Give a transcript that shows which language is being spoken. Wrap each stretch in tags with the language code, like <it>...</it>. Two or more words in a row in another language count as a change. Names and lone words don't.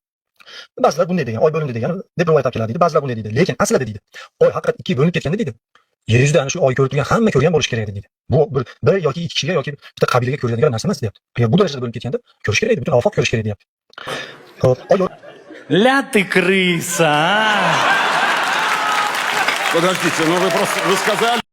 <uz>Ba'zilar bunday degan, oy bo'lindi degan deb rivoyat olib keladi deydi. Ba'zilar bunday deydi. Lekin aslida deydi, oy haqiqat ikkiga bo'linib ketganda deydi, yer yuzida ana shu oy ko'rib turgan hamma ko'rgan bo'lishi kerak edi deydi. Bu bir yoki ikki kishiga yoki bitta qabilaga ko'riladigan narsa emas deyapti. Agar bu darajada bo'linib ketganda ko'rish kerak edi, butun ofoq ko'rish kerak deyapti. Oy</uz> <ru>Ля ты крыса, а! Подождите, ну вы сказали...</ru>